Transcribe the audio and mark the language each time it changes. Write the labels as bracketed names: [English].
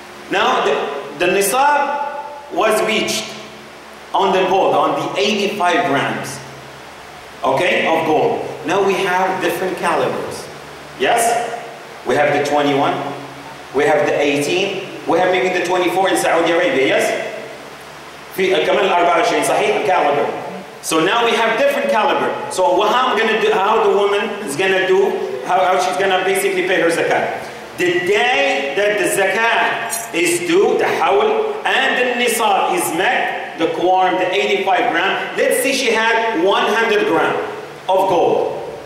[English] Now, the nisab was reached on the gold, on the 85 grams, okay, of gold. Now we have different calibers. Yes? We have the 21, we have the 18, we have maybe the 24 in Saudi Arabia, yes? [Arabic] في كمان 24 صحيح caliber. [English] So now we have different caliber. So how I'm gonna do, how the woman is gonna do, how she's gonna basically pay her zakat. The day that the zakat is due, the hawl, and the nisab is met, the quorum, the 85 gram, let's say she had 100 gram of gold.